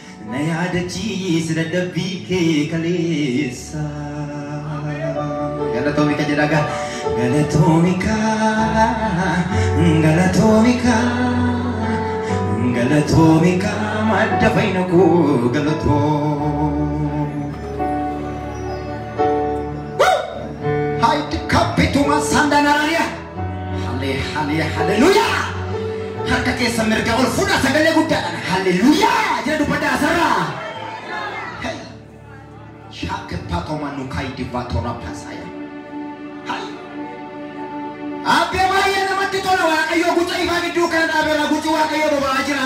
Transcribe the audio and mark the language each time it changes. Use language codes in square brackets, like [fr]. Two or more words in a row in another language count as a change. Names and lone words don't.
[om] Na yaadachiisa dadhabbii kee kaleessa. Galatoomika jedha gaa. Galatoomika. Galatoomika. Galatoomika madda fayyina koo galatoo-, Woo! Haiti kapituma sandanararia. Hale, hale, haleluya. Harka keessa mirga ol fuudha sagalee guddaadhaan. Haleluya. Jira dubbadhaa asirraa. Hey. Shaake patoma nukai divatora pasaya. Hai. Abbe baay'ee namatti tola Waaqayyoo guca ifaa gidduu kana dhaabeera guci Waaqayyoo boba'aa jira.